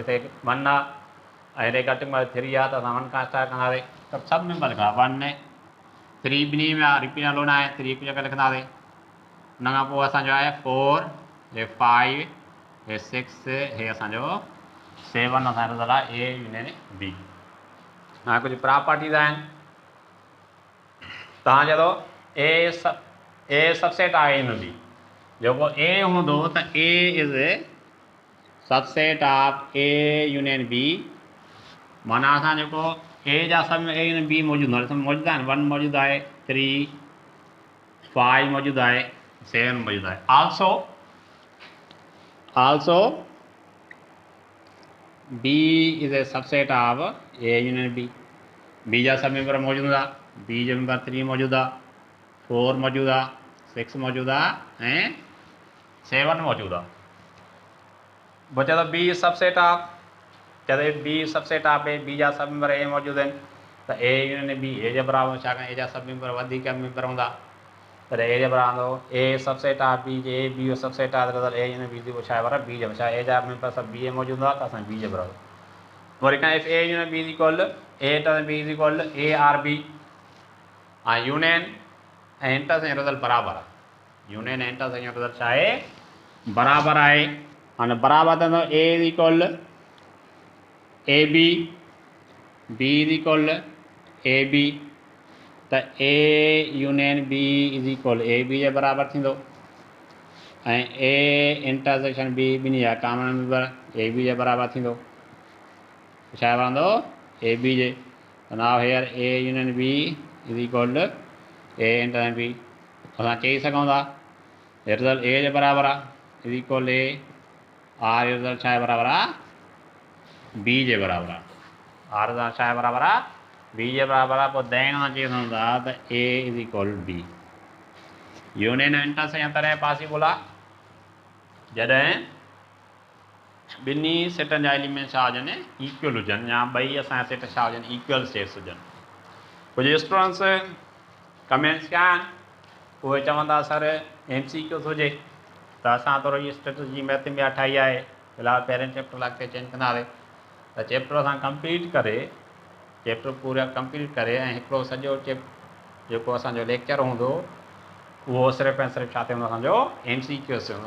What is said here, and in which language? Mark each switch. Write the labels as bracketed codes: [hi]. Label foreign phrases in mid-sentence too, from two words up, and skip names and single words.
[sd] हिते 1 आहे ऐं हेॾे घटि में घटि 3 आहे त असां 1 खां स्टार्ट कंदासीं त सभु मेंबर लिखंदा 1 3 ॿिन्ही में आहे रिपीट लोन आहे 3 हिकु जगह लिखंदासीं। हुन खां पोइ असांजो आहे 4 हे 5 हे 6 हे असांजो 7 असांजो रिज़ल्ट आहे [en] A union B. [sd] हाणे कुझु प्रॉपर्टीज़ आहिनि तव्हां चयो [en] A subset [sd] आहे हिन बी जेको ए हूंदो त [en] A is subset of A union B. [sd] माना असां जेको ए जा सब में [en] A union B [sd] मौजूदु मौजूदु आहिनि 1 मौजूदु आहे 3 5 मौजूदु आहे 7 मौजूदु आहे। [en] Also B is a subset of A union B. बी जा सब मेंबर मौजूदु हूंदा बी जो मेंबर 3 मौजूदु आहे 4 मौजूदु आहे 6 मौजूदु आहे ऐं 7 मौजूदु आहे। बचे तो B subset of चए B subset of A बी जा सब मेंबर ए मौजूदु आहिनि त A union B ए जे बराबरि छाकाणि ए जा सब मेंबर वधीक मेंबर हूंदा त ए जे बराबरि हूंदो A subset of B जे ए बी जो सबसेट आहे त A union B छा आहे बराबरि बी जे छा ए जा मेंबर सभु बी ए मौजूदु आहे त असां बी जे बराबरि। [sd] वरी खां [en] A union B is equal A inter B is equal A or B. [sd] हाँ यूनियन ऐं [en] intersection result [sd] बराबरि आहे। यूनियन ऐं [en] intersection result [sd] छा आहे बराबरि आहे। हाणे बराबरि त [en] A is equal A B B is equal A B [sd] त [en] A union B is equal A B [sd] जे बराबरि थींदो ऐं [en] A intersection B [sd] ॿिन्ही जा कॉमन मेंबर ए बी जे बराबरि थींदो छा रहंदो ए बी जे। [en] Now here A union B is equal A inter B [sd] असां चई सघूं था रिज़ल्ट ए जे बराबरि आहे [en] is equal A or [sd] रिज़ल्ट छा आहे बराबरि आहे बी जे बराबरि आहे। [en] or result [sd] छा आहे बराबरि आहे बी जे बराबरि आहे। पोइ दैन असां चई सघूं था त ए इज़ इक्वल बी। यूनियन ऐं इंटरसेक्शन तॾहिं पॉसिबल आहे जॾहिं ॿिन्ही सेटनि जा एलिमेंट छा हुजनि इक्वल हुजनि या ॿई असांजा सेट छा हुजनि [en] equal sets [sd] हुजनि। कुझु [en] students comments [sd] कया आहिनि उहे चवनि था सर MCQ हुजे त असां थोरो इहा स्ट्रेटजी मैथ में ठाही आहे फ़िलहालु पहिरें चैप्टर लाइ चेंज कंदासीं त चैप्टर असां कंप्लीट करे चैप्टर पूरा कंप्लीट करे ऐं हिकिड़ो सॼो जेको असांजो लेक्चर हूंदो वो सिर्फ़ु ऐं सिर्फ़ु छा हूंदो असांजो MCQs हूंदो।